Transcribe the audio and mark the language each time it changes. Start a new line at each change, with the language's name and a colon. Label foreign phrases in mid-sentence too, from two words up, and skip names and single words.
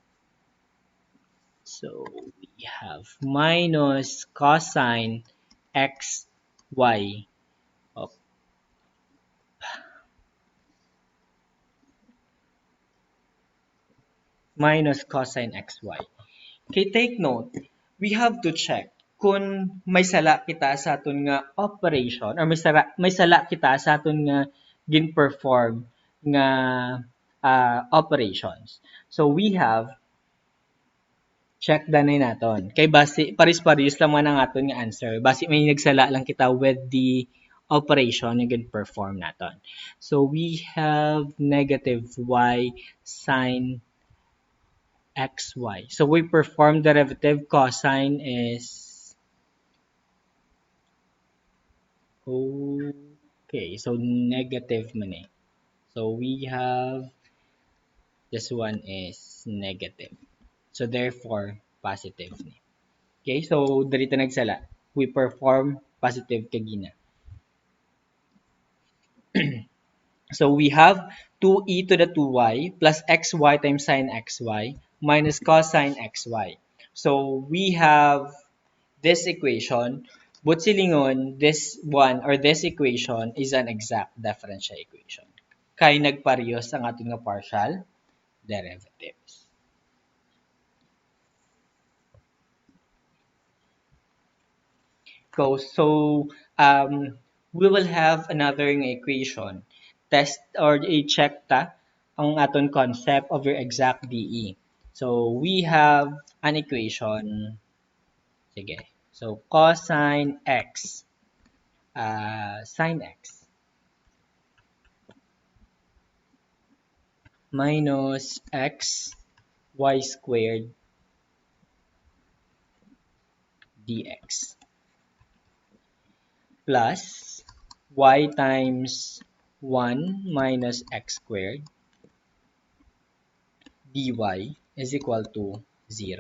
English: So we have minus cosine xy. Minus cosine xy. Okay, take note, we have to check
Hiligaynon: kung may sala kita sa aton nga operation or may sala kita sa aton nga gin-perform nga operations.
English: So we have check danay naton.
Hiligaynon: Kay base paris-paris lang man ang aton nga answer. Base may nagsala lang kita
English: with the operation
Hiligaynon: nga gin-perform naton.
English: So we have negative y sine xy. So we perform derivative cosine is okay. So negative man eh. So we have this one is negative. So therefore positive ni. Okay, so
Hiligaynon: dito nagsala.
English: We perform positive kagina. So we have 2e to the 2y plus xy times sine xy minus cosine xy. So we have this equation, but silingon, this one or this equation is an exact differential equation.
Hiligaynon: Kay nagparehas ang ating nga partial derivatives.
English: So we will have another equation. Test or
Hiligaynon: i-check ta ang aton
English: concept of your exact DE. So we have an equation. Sige. So cosine x, sine x minus x y squared dx plus y times 1 minus x squared dy is equal to 0.